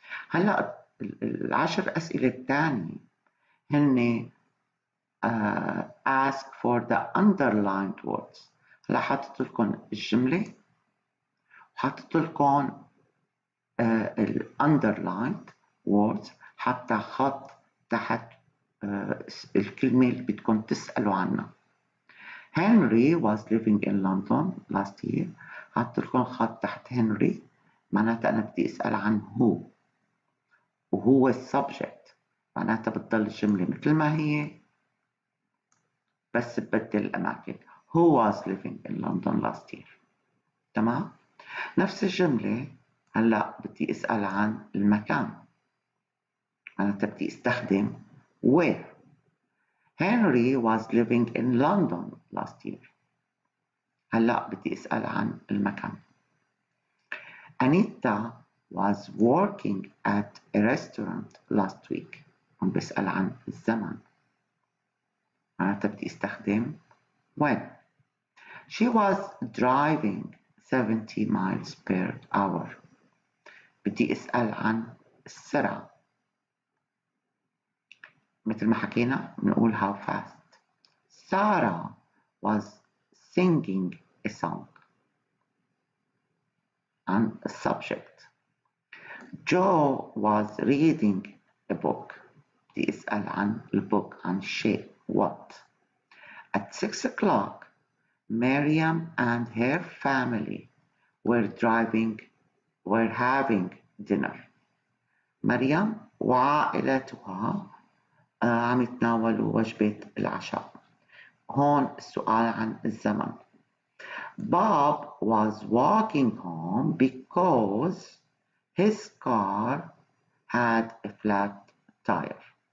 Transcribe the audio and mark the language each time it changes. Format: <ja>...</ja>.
<ar>هلا ال10 أسئلة الثانية هن</ar> <en>ask for the underlined words.</en> <ar>هلا حاطط لكم الجملة وحاطط لكم ال</ar> <en>underlined words،</en> <ar>حتى خط تحت الكلمة اللي بدكم تسألوا عنها.</ar> <en>Henry was living in London last year.</en> <ar>حاطط لكم خط تحت هنري، معناتها أنا بدي أسأل عن هو، وهو السبجكت، معناتها بتضل الجملة مثل ما هي بس ببدل الأماكن.</ar> <en>Who was living in London last year.</en> <ar>تمام؟ نفس الجملة هلأ بدي أسأل عن المكان، معناتها بدي أستخدم where.</ar> <en>Henry was living in London last year.</en> <ar>هلأ بدي أسأل عن المكان.</ar> <en>Anita was working at a restaurant last week.</en> <ar>عم بسأل عن الزمن، معناتها بدي أستخدم when.</ar> <en>She was driving 70 miles per hour.</en> <ar>بدي أسأل عن السرعة، مثل ما حكينا بنقول</ar> <en>how fast. Sarah was singing a song.</en> <ar>عن السبجكت.</ar> <en>Joe was reading a book.</en> <ar>بدي أسأل عن البوك، عن الشيء what.</ar> <en>At 6 o'clock Miriam and her family were having dinner.</en> <ar>مريم وعائلتها عم يتناولوا وجبة العشاء. هون السؤال عن الزمن.</ar> <en>Bob was walking home because his car had a flat tire.</en>